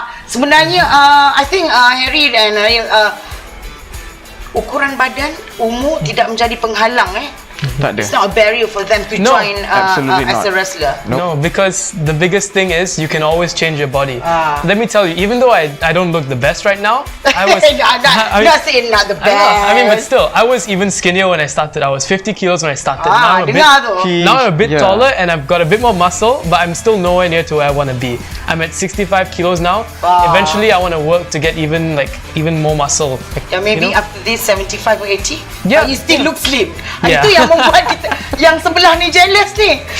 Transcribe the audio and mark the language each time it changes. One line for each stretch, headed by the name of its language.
Malay: Sebenarnya
English: I think
Malay: Harry dan ukuran badan, umur tidak menjadi penghalang Tak ada.
English: It's not a barrier for them to join as a wrestler. No, because the biggest thing is you can always change your body. Let me tell you, even though I don't look the best right now, I was not saying not the best. I mean, but still, I was even skinnier when I started. I was 50 kilos when I started. Now I'm a bit taller and I've got a bit more muscle, but I'm still nowhere near to where I want to be. I'm at 65 kilos now. Eventually, I want to work to get even more muscle. Like, maybe after this 75 or 80, yeah, you still look slim. Yeah.
Malay: Itu yang membuat kita, yang sebelah ni jealous ni.